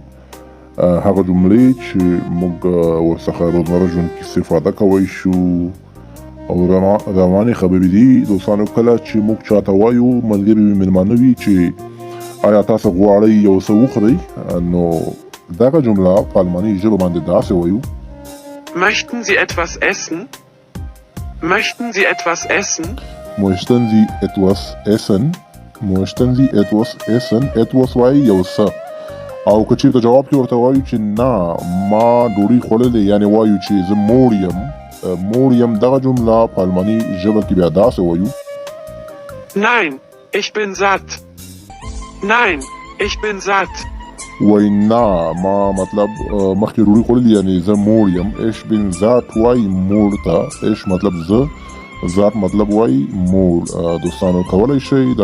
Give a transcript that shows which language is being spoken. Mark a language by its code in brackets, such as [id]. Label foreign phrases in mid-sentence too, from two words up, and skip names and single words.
[ps] هغه جملې چې موږ ورڅخه روزمره ژوند کې استفاده کولی شو او روانې خبرې دي دوستانو. کله چې موږ چاته وایو، ملګري وي، مېلمانه وي، چې آیا تاسو غواړئ یو څه وخورئ، نو دغه جمله په الماني ژبه باندې داسې وایو: [de] Möchten Sie etwas essen? Möchten Sie etwas essen? Möchten Sie etwas essen? Möchten Sie etwas essen? [ps] etwas وایي یو څه. او که چېرته جواب کې ورته وایو چې نه، ما ډوډۍ خوړلې، یعنې وایو چې زه موړ یم. موړ یم دغه جمله په الماني ژبه کې بیا داسې وایو: [de] Nein, ich bin satt. Nein, ich bin satt. [ps] وایي نه، ما مطلب مخکې ډوډۍ خوړلې، یعنې زه موړ یم. [de] ich bin satt [ps] وایي موړ ته. ich مطلب زه، ذات مطلب وایي موړ. دوستانو کولی شئ